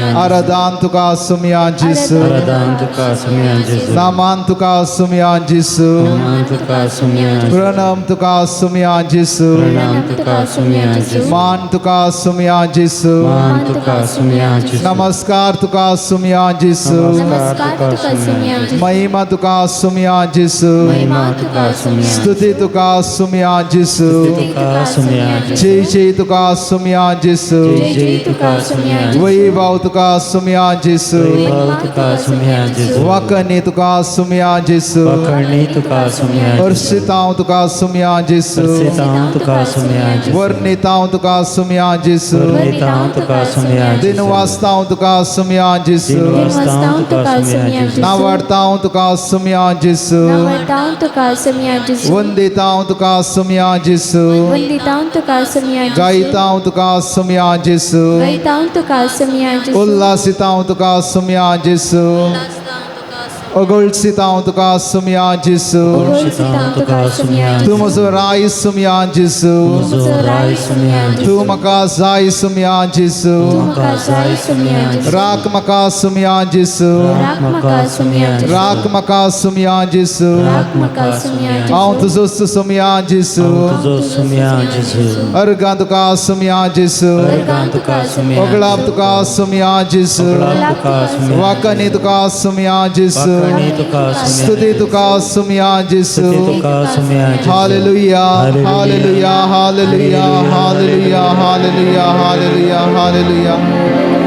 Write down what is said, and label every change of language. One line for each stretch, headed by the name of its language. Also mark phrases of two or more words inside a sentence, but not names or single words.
Konkani: आराधन तुका सुम्या जिसू, आराधन तुका सुम्या जिसू, नमन तुका सुम्या जिसू, नमन तुका सुम्या प्रणाम तुका सुम्या जिसू, प्रणाम तुका सुम्या जिसू, मान तुका सुम्या जिसू, मान तुका सुम्या जिसू, नमस्कार तुका सुम्या जिसू, नमस्कार तुका सुम्या महिमा तुका सुम्या जिसू, महिमा तुका सुम्या स्तुति तुका सुम्या जिसू, तुका सुम्या जिसू, जय जय तुका सुम्या जिसू, जय तुका सुम्या वैभव तुका सुम्या जिसू, वैभव तुका सुम्या जिसू, वाकणी तुका सुम्या जिसू, पकड़नी तुका सुम्या जिसू, अर्षितां तुका सुम्या जिसू, सितां तुका सुम्या जिसू, वर्णितां तुका सुम्या जिसू, वर्णितां तुका सुम्या जिसू, दिनवास्तां तुका सुम्या जिसू, दिनवास्तां तुका सुम्या जिसू, नावार्तां तुका सुम्या जिसू, नवरतां तुका सुम्या वंदितां तुका सुम्या जिसू, वंदितां तुका सुम्या गायितां तुका सुम्या जिसू, गीतां तुका सुम्या उल्लासितां तुका सुम्या जिसू, ओगलसितां तुका सुम्या जिसू, सितां तुका सुम्या तू म्हजो राय सुम्या जिसू, राय सुम्या जिसू, तू म्हाका जाय सुम्या जिसू, तुका जाय सुम्या राख म्हाका सुम्या जिसू, राख म्हाका सुम्या राख म्हाका सुम्या जिसू, राख म्हाका सुम्या हांव तुजो सुम्या जिसू, तुजो सुम्या जिसू, अर्गां तुका सुम्या जिसू, अर्गां तुका सुम्या ओगलाप तुका सुम्या जिसू, तुका सुम्या वाकणी तुका सुम्या जिसू, पकड़नी तुका सुम्या स्तुति तुका सुम्या जिसू. तुका सुम्या जिसू,
English: Hallelujah, hallelujah, hallelujah, hallelujah, hallelujah, hallelujah, hallelujah.